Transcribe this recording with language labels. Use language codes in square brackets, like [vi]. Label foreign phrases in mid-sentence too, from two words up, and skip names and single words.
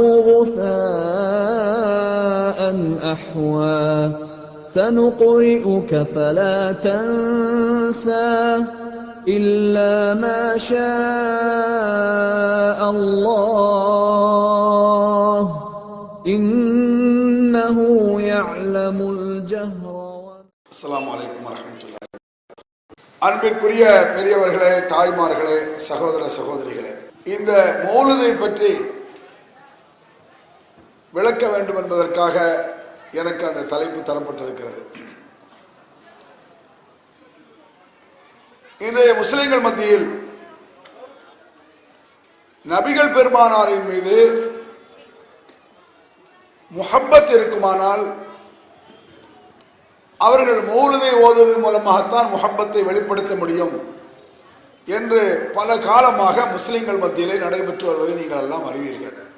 [ar] غثاء أحوى سنقرئك فلا تنسى إلا ما شاء الله إنه يعلم الجهر. السلام عليكم ورحمة الله. [ta] அன்பிற்குரிய பெரியவர்களே, தாய்மார்களே, சகோதர சகோதரிகளே, இந்த மௌலிதை பற்றி விளக்க வேண்டும் என்பதற்காக எனக்கு அந்த தலைப்பு தரப்பட்டிருக்கிறது. இன்றைய முஸ்லிம்கள் மத்தியில் நபிகள் பெருமானாரின் மீது முஹப்பத் இருக்குமானால் அவர்கள் மௌலிதை ஓதுவதன் மூலமாகத்தான் முஹப்பத்தை வெளிப்படுத்த முடியும் என்று பல காலமாக முஸ்லிம்கள் மத்தியிலே நடைபெற்று வருவதை நீங்கள் எல்லாம் அறிவீர்கள்.